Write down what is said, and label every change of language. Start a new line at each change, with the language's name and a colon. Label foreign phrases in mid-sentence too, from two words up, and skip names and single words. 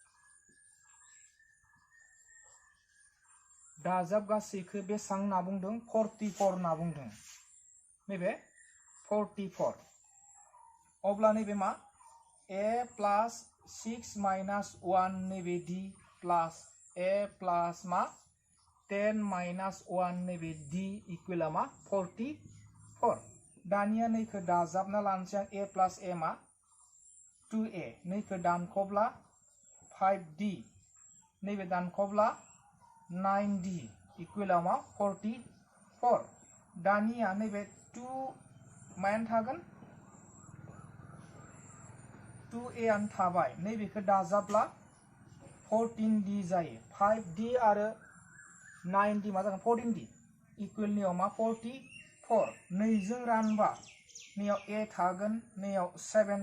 Bodo: दाजाब गासैखौ बेसां होनना बुंदों 44 होनना बुंदों नैबे 44 अब्ला नैबे मा a प्लस 6 माइनस 1 नैबे d प्लस a प्लस मा 10 माइनस 1 नैबे d इकुवेला मा 44 दानिया नैखौ दाजाबना लानोसै आं a प्लस a मा 2a नैखौ दानखब्ला 5d नैबे दानखब्ला 9d इकुवेला मा 44 दानिया नैबे 2 मायानो थागोन 2a आन थाबाय नैबेखौ दाजाबला 14d जायो 5d आरो 9d मा जागोन 14d इकुवेल नियाव मा 44 नैजों रानबा नैयाव a थागोन नैयाव 7